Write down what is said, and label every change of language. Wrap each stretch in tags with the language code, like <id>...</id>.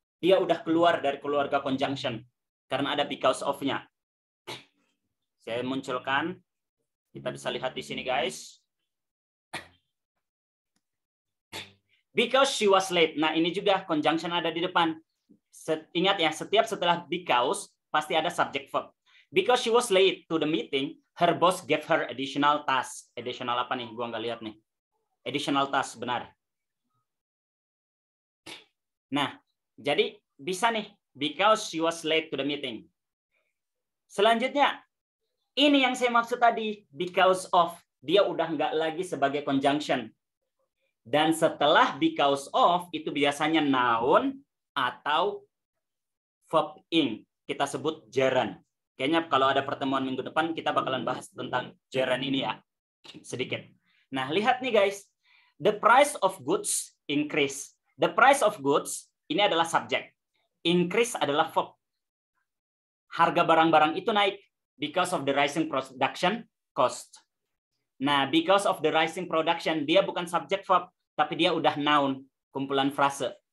<id>Dia udah keluar dari keluarga conjunction. Karena ada because of-nya. Saya munculkan. Kita bisa lihat di sini guys.</id> <en>Because she was late.</en> <id>Nah, ini juga conjunction ada di depan. Ingat ya, setiap setelah because pasti ada subject verb.</id> <en>Because she was late to the meeting, her boss gave her additional task.</en> <id>Additional apa nih? Gua nggak lihat nih. Additional task, benar. Nah, jadi bisa nih.</id> <en>Because she was late to the meeting.</en> <id>Selanjutnya, ini yang saya maksud tadi. Because of. Dia udah nggak lagi sebagai conjunction. Dan setelah because of, itu biasanya noun atau verb ing. Kita sebut gerund. Kayaknya kalau ada pertemuan minggu depan kita bakalan bahas tentang gerund ini ya. Sedikit. Nah, lihat nih guys.</id> <en>The price of goods increase.</en> <id>The price of goods ini adalah subjek. Increase adalah verb. Harga barang-barang itu naik</id> <en>because of the rising production cost.</en> <id>Nah,</id> <en>because of the rising production,</en> <id>dia bukan subjek verb, tapi dia udah noun, kumpulan frase.</id>